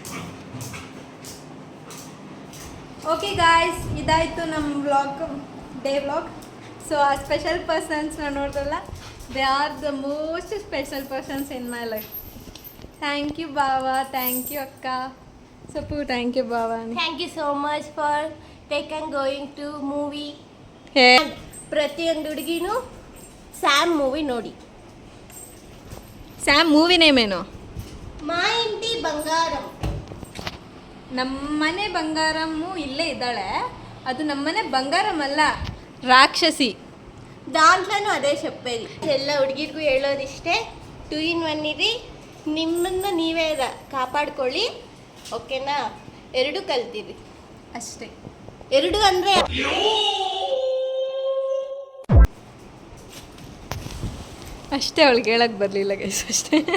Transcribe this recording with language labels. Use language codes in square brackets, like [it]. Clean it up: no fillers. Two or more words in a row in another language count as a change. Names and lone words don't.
[en] okay guys, [kn] ಇದಾಯಿತು ನಮ್ಮ ವ್ಲಾಗ್, [en] day vlog. ಸೊ ಆ special persons [kn] ನಾನು ನೋಡಿದ್ರಲ್ಲ, [en] they are the most special persons in my life. thank you [kn] ಬಾವ, [en] thank you [kn] ಅಕ್ಕ. ಸೊಪ್ಪು [en] thank you [kn] ಬಾವ. [en] thank you so much for taken going to movie. [kn] ಪ್ರತಿಯೊಂದು ಹುಡುಗಿನೂ [en] same movie [kn] ನೋಡಿ. [en] same movie ನೇಮೇನು? [kn] ಮಾ ಇಂಟಿ ಬಂಗಾರಂ. ನಮ್ಮನೆ ಬಂಗಾರಮ್ಮು ಇಲ್ಲೇ ಇದ್ದಾಳೆ. ಅದು ನಮ್ಮನೆ ಬಂಗಾರಂ ಅಲ್ಲ, ರಾಕ್ಷಸಿ. [te] దాంట్లోనూ అదే చెప్పేది. [kn] ಎಲ್ಲ ಹುಡುಗಿರಿಗೂ ಹೇಳೋದಿಷ್ಟೇ, 2 in 1 ಇರಿ, ನಿಮ್ಮನ್ನು ನೀವೇ ಕಾಪಾಡ್ಕೊಳ್ಳಿ, ಓಕೆನಾ? 2 ಕಲ್ತೀರಿ ಅಷ್ಟೇ. 2 ಅಂದರೆ ಅಷ್ಟೇ, ಅವಳಿಗೆ ಹೇಳಕ್ಕೆ ಬರಲಿಲ್ಲ ಗೈಸ್, ಅಷ್ಟೇ.